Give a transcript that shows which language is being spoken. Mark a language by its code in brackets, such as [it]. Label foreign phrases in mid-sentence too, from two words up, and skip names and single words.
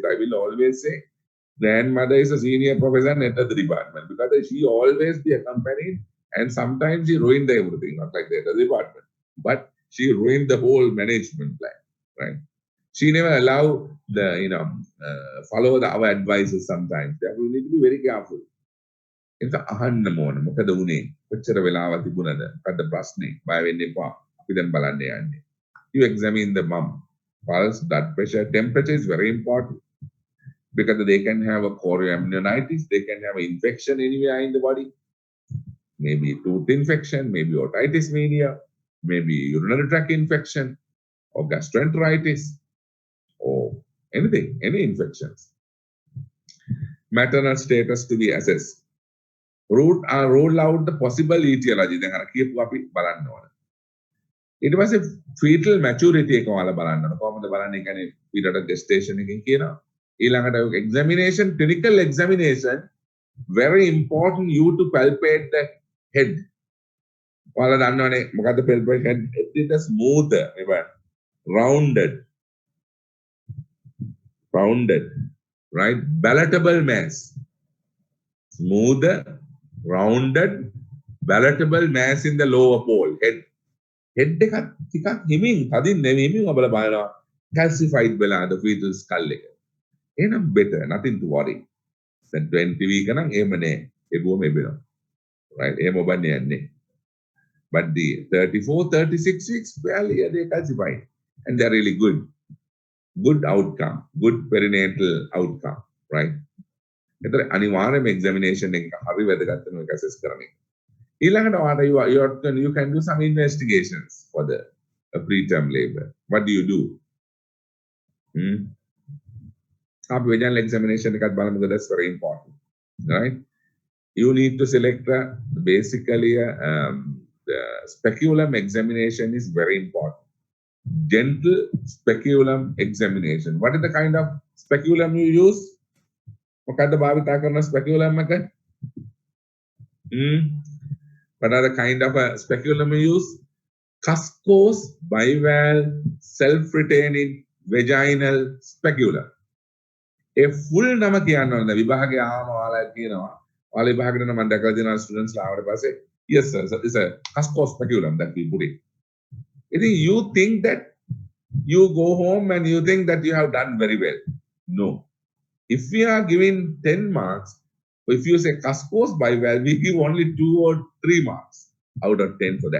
[en] I will always say, grandmother is a senior professor at the department because she always be accompanied, and sometimes she ruined everything, not like that, the department, but she ruined the whole management plan, right? She never allow the, follow our advices sometimes. Therefore, we need to be very careful. [si] ඒක අහන්න ඕන මොකද වුනේ කොච්චර වෙලාවක් තිබුණද මොකද්ද ප්‍රශ්නේ බය වෙන්න එපා අපි දැන් බලන්න යන්නේ [en] you examine the mom pulse blood pressure temperature is very important because they can have a chorioamnionitis, they can have an infection anywhere in the body, maybe tooth infection, maybe otitis media, maybe urinary tract infection or gastroenteritis or anything, any infections. Maternal status to be assessed. Rule out the possible etiology. [si] දැන් අර කියපු අපි බලන්න ඕන. ඊට පස්සේ [en] fetal maturity [si] එක ඔයාලා බලන්න ඕන. කොහොමද බලන්නේ? කියන්නේ [en] period of gestation [si] එකකින් කියනවා. [en] ඊළඟට examination, clinical examination, very important you to palpate the head. [si] ඔයාලා දන්නවනේ මොකද්ද [en] palpate head? It is smooth, rounded. rounded, right? Palatable mass. Smoother, rounded, palatable mass in the lower pole, head. [si] Head එකත් ටිකක් හිමින් තදින් නෙවෙයි හිමින් ඔබලා බලනවා calcified වෙලා [en] the fetal skull [si] එක. [en] එහෙනම් better, nothing to worry. [si] දැන් 20 week නම් එහෙම නෑ. එබුවම එබෙනවා. Right? එහෙම ඔබන්නේ යන්නේ. [en] But the 34, 36 weeks, well, yeah, they calcified. And they're really good. Good outcome. Good perinatal outcome. Right? [si] එතන අනිවාර්යයෙන්ම examination එක හරි වැදගත් වෙනවා ඒක assess කරන එක. ඊළඟට ඔයාලට [en] you can do some investigations for the preterm labor. What do you do? Our vaginal examination [si] එකත් බලමු [en] because that's very important. Right? You need to select basically the speculum examination is very important. Gentle speculum examination. What is the kind of speculum you use? [si] මොකද්ද භාවිතා කරන speculum එක? [en] What are the kind of speculum you use? Cuscose bivalve self-retaining vaginal speculum. A full [si] නම කියන්න ඕනේ. විභාගේ ආවම ඔයාලා කියනවා. ඔයාලා විභාගෙට නම් මම දැකලා දෙනවා ස්ටුඩන්ට්ස් ලා ආවට පස්සේ [en] yes sir it's a cuscose speculum that we put it. If you think that you go home and you think that you have done very well. No. If we are giving 10 marks, if you say cuscose bivalve, we give only 2 or 3 marks out of 10 for that.